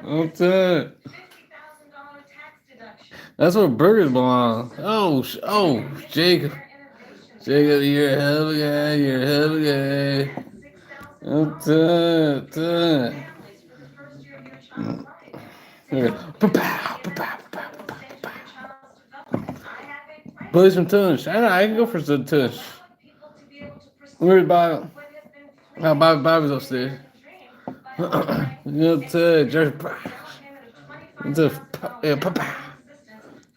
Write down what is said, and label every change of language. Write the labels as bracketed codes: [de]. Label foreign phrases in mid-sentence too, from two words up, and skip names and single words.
[en] What's businesses up? $50,000 tax deduction. That's where burgers belong. Oh, Jacob. Jacob, you're a hell of a guy. You're a hell of a guy. What's up? What's up? Families for the first year of your child's life. Okay. Pa-pow, pa-pow, pa-pow, pa-pow, Stage of pa-pow. your child's development. I have a plan. Play some tush. I know. I can go for some tush. Allowing people to be able to pursue Where's Bob? what has been Oh, fleeting Bobby's upstairs. dream by allowing What's up, George? down payment of What's up? $25,000 Yeah, pa-pow. assistance for